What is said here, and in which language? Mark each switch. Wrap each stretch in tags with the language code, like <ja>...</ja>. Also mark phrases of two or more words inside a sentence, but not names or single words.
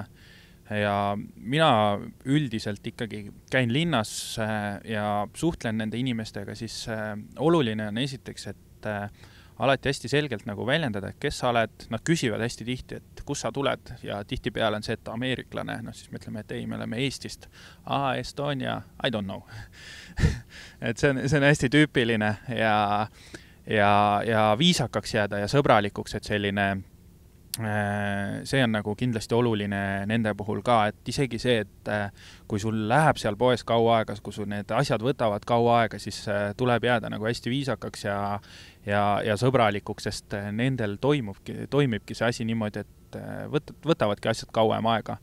<et>Ja mina üldiselt ikkagi käin linnas ja suhtlen nende inimestega, siis oluline on esiteks, et alati hästi selgelt nagu väljendada, et kes sa oled, nad küsivad hästi tihti, et kus sa tuled ja tihtipeale on see, et ameeriklane, noh siis me ütleme, et ei, me oleme Eestist.</et> <en>Estonia, I don't know.</en> <et>et see on hästi tüüpiline ja viisakaks jääda ja sõbralikuks, et selline see on nagu kindlasti oluline nende puhul ka, et isegi see, et kui sul läheb seal poes kaua aega, kui sul need asjad võtavad kaua aega, siis tuleb jääda nagu hästi viisakaks ja sõbralikuks, sest nendel toimibki see asi niimoodi, et võtavadki asjad kauem aega.</et>